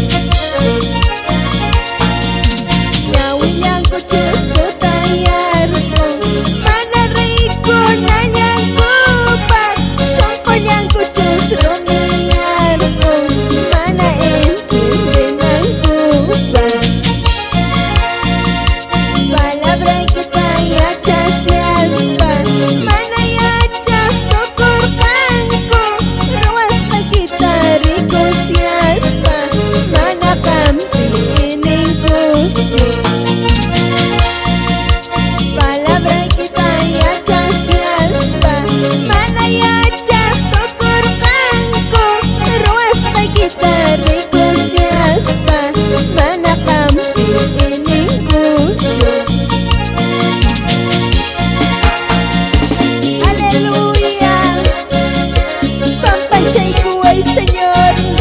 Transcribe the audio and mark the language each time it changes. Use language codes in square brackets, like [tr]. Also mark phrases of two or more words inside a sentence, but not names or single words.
[qu] Ñawillank'u ch'ustutayarqu, mana rico nallank'upaq, sunqullank'u ch'usrumiyarqu, mana entendinank'upaq. [es] Palabra que [qu] yachasiaspa, mana yachaq tukurqanku, ruwasqa kitarikusiaspa, mana qampi ininkuchu. [es] Palabra que [qu] yachasiaspa, mana yachaq tukurqanku, ruwasqa kitarikusiaspa, mana qampi ininkuchu. Aleluya, pampanchaykuway, Señor.